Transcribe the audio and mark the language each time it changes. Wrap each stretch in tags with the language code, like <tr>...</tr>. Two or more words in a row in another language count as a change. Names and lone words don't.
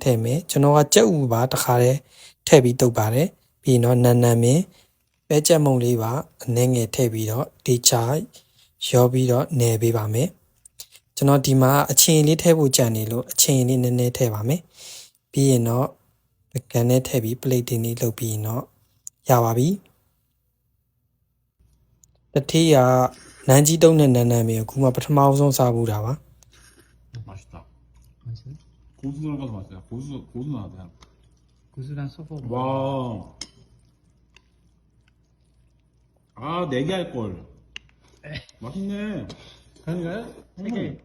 <my>ည့်မယ်ကျွန်တော်ကကြက်ဥပါတခါတည်းထည့်ပြီးတုပ်ပါတယ်ပြီးရင်တော့နန်းမင်းပဲကြက်မုတ်လေးပါအနည်းငယ်ထည့်ပြီးတော့ဒီချာရောပြီးတော့နယ်ပေးပါမယ်ကျွန်တော်ဒီမှာအချင်းလေးထည့်ဖို့ကြံနေလို့အချင်းလေးနည်းနည်းထည့်ပါမယ်ပြီးရင်တော့ကန်နဲ့ထည့်ပြီးပလိတ်တင်လေးလုပ်ပြီးရင်တော့ရပါပြီတထေးကနန်းကြီးတုံးနဲ့နန်းမင်းကိုခုမှပထမဆုံးစားဘူးတာပါ</my> <ko>맛있다. 고수 들어가서 맛있어요. 고수 나왔다. 구수랑 소금. 와. 아, 4개 할 걸. 맛있네. 그런가요? 3개.</ko>